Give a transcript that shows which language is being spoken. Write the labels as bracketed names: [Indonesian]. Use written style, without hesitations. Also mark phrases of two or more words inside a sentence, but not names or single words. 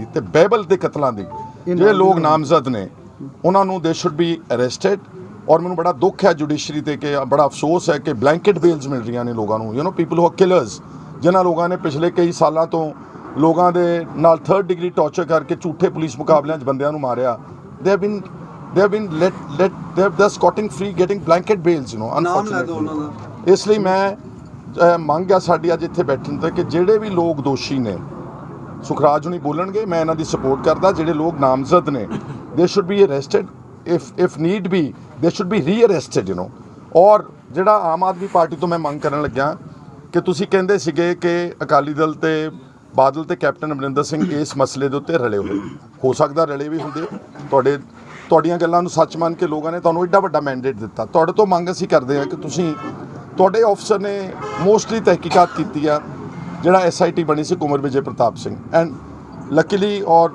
[Punjabi] ਤੇ ਬਾਈਬਲ ਦੇ ਕਤਲਾਂ ਦੀ ਜਿਹੜੇ ਲੋਕ ਨਾਮਜ਼ਦ ਨੇ, ਉਹਨਾਂ ਨੂੰ [English] they should be arrested. [Punjabi] ਔਰ ਮੈਨੂੰ ਬੜਾ ਦੁੱਖ ਹੈ ਜੁਡੀਸ਼ਰੀ 'ਤੇ, ਕਿ ਬੜਾ ਅਫਸੋਸ ਹੈ ਕਿ [English] blanket bails [Punjabi] ਮਿਲ ਰਹੀਆਂ ਨੇ ਲੋਕਾਂ ਨੂੰ, [English] you know, people who are killers, [Punjabi] ਜਿਨ੍ਹਾਂ ਲੋਕਾਂ ਨੇ ਪਿਛਲੇ ਕਈ ਸਾਲਾਂ ਤੋਂ ਲੋਕਾਂ ਦੇ ਨਾਲ [English] 3rd degree torture [Punjabi] ਕਰਕੇ ਝੂਠੇ ਪੁਲਿਸ ਮੁਕਾਬਲਿਆਂ 'ਚ ਬੰਦਿਆਂ ਨੂੰ ਮਾਰਿਆ, [English] they have been they're scotting free, getting blanket bails, you know, unfortunately। [Punjabi] ਇਸ ਲਈ ਮੈਂ ਮੰਗ ਆ ਸਾਡੀ ਅੱਜ ਇੱਥੇ ਬੈਠਣ ਤੇ ਕਿ ਜਿਹੜੇ ਵੀ ਲੋਕ ਦੋਸ਼ੀ ਨੇ, ਸੁਖਰਾਜ ਹੁਣੀ ਬੋਲਣਗੇ, ਮੈਂ ਇਹਨਾਂ ਦੀ ਸਪੋਰਟ ਕਰਦਾ, ਜਿਹੜੇ ਲੋਕ ਨਾਮਜ਼ਦ ਨੇ [English] they should be arrested, if need be they should be re-arrested, you know। [Punjabi] ਔਰ ਜਿਹੜਾ ਆਮ ਆਦਮੀ ਪਾਰਟੀ ਤੋਂ ਮੈਂ ਮੰਗ ਕਰਨ ਲੱਗਿਆ ਕਿ ਤੁਸੀਂ ਕਹਿੰਦੇ ਸੀਗੇ ਕਿ ਅਕਾਲੀ ਦਲ ਤੇ ਬਾਦਲ ਤੇ ਕੈਪਟਨ ਅਮਰਿੰਦਰ ਸਿੰਘ ਇਸ ਮਸਲੇ ਦੇ ਉੱਤੇ ਰਲੇ ਹੋਏ, ਹੋ ਸਕਦਾ ਰਲੇ ਵੀ ਹੁੰਦੇ, ਤੁਹਾਡੀਆਂ ਗੱਲਾਂ ਨੂੰ ਸੱਚ ਮੰਨ ਕੇ ਲੋਕਾਂ ਨੇ ਤੁਹਾਨੂੰ ਐਡਾ ਵੱਡਾ ਮੈਂਡੇਟ ਦਿੱਤਾ। ਤੁਹਾਡੇ ਤੋਂ ਮੰਗ ਅਸੀਂ ਕਰਦੇ ਹਾਂ ਕਿ ਤੁਸੀਂ, ਤੁਹਾਡੇ ਆਫਸਰ ਨੇ ਮੋਸਟਲੀ ਤਹਿਕੀਕਾਤ ਕੀਤੀ ਆ, ਜਿਹੜਾ SIT ਬਣੀ ਸੀ ਕੁੰਵਰ ਵਿਜੇ ਪ੍ਰਤਾਪ ਸਿੰਘ, [English] and luckily [Punjabi] ਔਰ